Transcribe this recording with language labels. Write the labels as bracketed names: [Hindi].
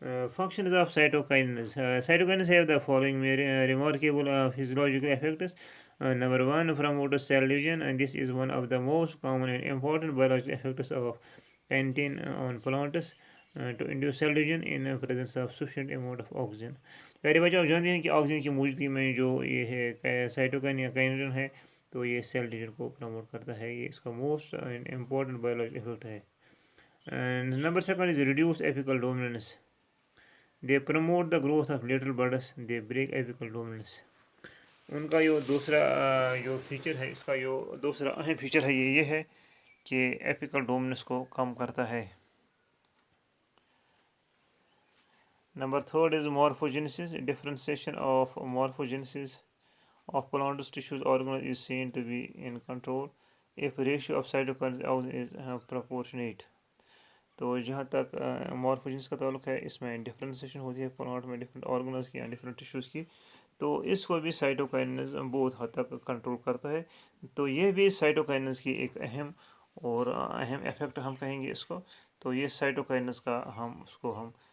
[English] Functions of cytokinins. Cytokinins have the following remarkable physiological effects. Number one, promotes cell division, and this is one of the most common and important biological effects of kinetin on plants to induce cell division in presence of sufficient amount of oxygen. [Hindi] प्यारे बच्चों आप जानते हैं कि oxygen की मौजूदगी में जो ये है साइटोकाइन या काइनेटिन है तो ये सेल डिवीजन को प्रमोट करता है ये इसका मोस्ट इम्पॉर्टेंट बायोलॉजिकल इफेक्ट है [English] and number second is reduce apical dominance they promote the growth of little buds they break apical dominance [Hindi] उनका जो दूसरा जो फीचर है इसका जो दूसरा अहम फीचर है ये है कि एपिकल डोमिनेंस को कम करता है [English] Number third is morphogenesis. Differentiation of morphogenesis of plants, tissues, organs is seen to be in control if ratio of cytokines is proportionate. [Hindi] तो जहाँ तक मॉर्फोजेंस का ताल्लुक है इसमें डिफ्रेंसिएशन होती है प्लांट में डिफरेंट ऑर्गन्स की या डिफरेंट टिश्यूज़ की तो इसको भी साइटोकाइनेस बहुत हद तक कंट्रोल करता है तो ये भी साइटोकाइनेस की एक अहम और अहम इफेक्ट हम कहेंगे इसको तो ये साइटोकाइनेस का हम उसको हम